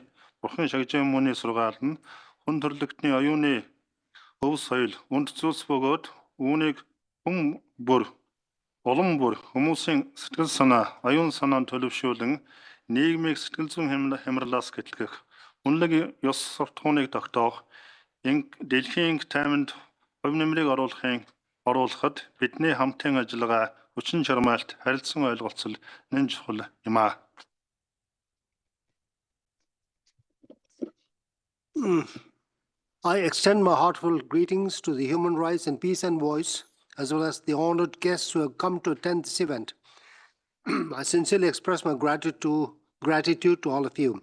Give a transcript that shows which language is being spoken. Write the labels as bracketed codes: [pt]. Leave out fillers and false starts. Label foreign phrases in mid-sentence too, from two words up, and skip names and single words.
[mn] бурхан шагжиммүний сургаал нь хүн төрлөختний оюуны өв соёл үнд зүйлс бөгөөд үүнийг хүн бүр улам бүр хүмүүсийн сэтгэл санаа оюун санаанд төлөвшүүлэн нийгмийг сэтгэл зүйн хямралаас гэтлэх үнэлэг ёс суртахууныг тогтоох дэлхийн тайманд хувь нэмрийг оруулахад бидний хамтын ажиллагаа хүчин чармайлт харилцан ойлголцол нэн чухал юм а. [en] I extend my heartfelt greetings to the Human Rights and Peace Envoys, as well as the honored guests who have come to attend this event. I sincerely express my gratitude to all of you.